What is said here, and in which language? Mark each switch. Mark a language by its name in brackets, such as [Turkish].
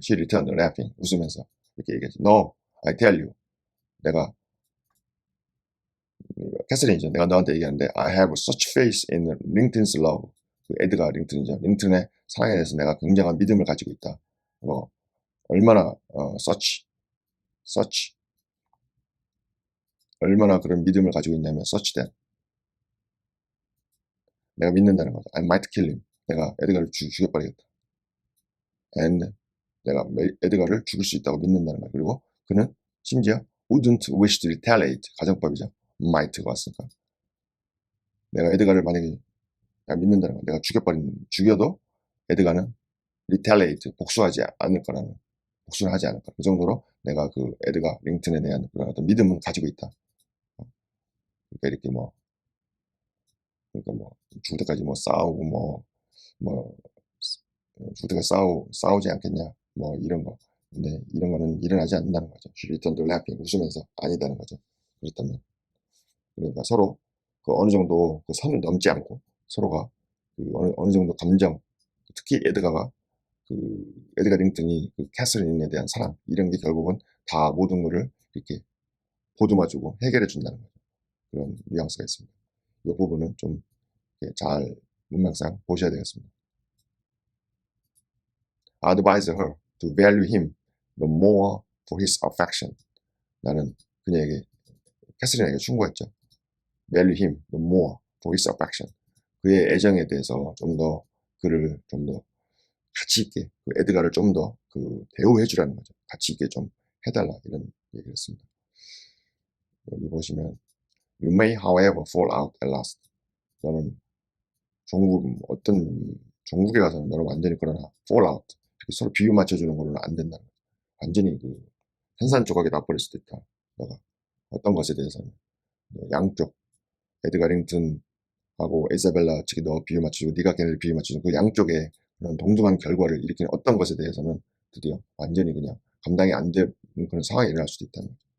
[English] She returned laughing, [Korean] 웃으면서 이렇게 얘기했죠. [English] No, I tell you, [Korean] 내가 캐서린이죠. 내가 너한테 얘기하는데 [English] I have such faith in 링튼's love. [Korean] 그 에드가 링튼이죠. 링튼의 사랑에 대해서 내가 굉장한 믿음을 가지고 있다. 얼마나 such 얼마나 그런 믿음을 가지고 있냐면 such that 내가 믿는다는 거죠. [English] I might kill him. [Korean] 내가 에드가를 죽여버리겠다. And 내가 에드가를 죽일 수 있다고 믿는다는 거예요. 그리고 그는 심지어 [English] wouldn't wish to retaliate. [Korean] 가정법이죠. might가 왔으니까. 내가 에드가를 만약에 내가 믿는다는 거야. 내가 죽여도 에드가는 retaliate, 복수를 하지 않을 거라. 그 정도로 내가 그 에드가 링튼에 대한 그런 어떤 믿음은 가지고 있다. 그러니까 이렇게 죽을 때까지 싸우고 죽을 때까지 싸우지 않겠냐. 이런 거. 근데 이런 거는 일어나지 않는다는 거죠. [English] She returned laughing, [Korean] 웃으면서 아니다는 거죠. 그렇다면. 그러니까 서로 그 어느 정도 그 선을 넘지 않고 서로가 그 어느 정도 감정, 특히 에드가 링튼이 그 캐서린에 대한 사랑, 이런 게 결국은 다 모든 거를 이렇게 보듬어주고 해결해 준다는 거죠. 그런 뉘앙스가 있습니다. 이 부분은 좀 잘 문맥상 보셔야 되겠습니다. [English] Advise her to value him the more for his affection. [Korean] 나는 캐서린에게 충고했죠. [English] Value him the more for his affection. [Korean] 그의 애정에 대해서 그를 좀 더 가치 있게, 그 에드가를 좀 더 대우해 주라는 거죠. 가치 있게 좀 해달라, 이런 얘기를 했습니다. 여기 보시면 [English] You may however fall out at last. [Korean] 너는 어떤 종국에 가서는 너는 완전히 그러나 fall out, 이렇게 서로 비유 맞춰주는 걸로는 안 된다는 거죠. 완전히 산산조각이 나버릴 수도 있다. 너가 어떤 것에 대해서는 양쪽 에드가 링튼하고 이사벨라 측이 너 비유 맞추고 네가 걔네를 비유 맞추는 그 양쪽에 그런 동등한 결과를 일으키는 어떤 것에 대해서는 드디어 완전히 그냥 감당이 안 되는 그런 상황이 일어날 수도 있다는 거죠.